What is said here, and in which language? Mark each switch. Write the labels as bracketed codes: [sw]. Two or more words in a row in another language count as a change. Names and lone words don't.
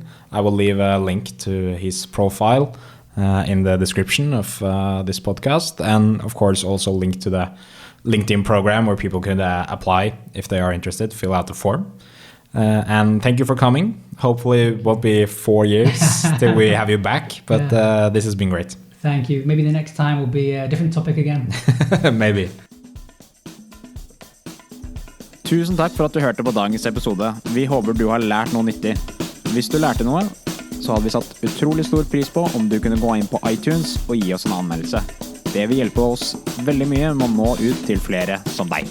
[en] I will leave a link to his profile in the description of this podcast, and of course also link to the LinkedIn program where people can apply if they are interested, fill out the form. And thank you for coming. Hopefully it won't be 4 years till we have you back, but this has been great. Thank you. Maybe the next time will be a different topic again. Maybe. [no] Tusen takk for at du hørte på dagens episode. Vi håper du har lært noe nyttig. Hvis du lærte noe, så hadde vi satt utrolig stor pris på om du kunne gå inn på iTunes og gi oss en anmeldelse. Det vil hjelpe oss veldig mye med å nå ut til flere som deg.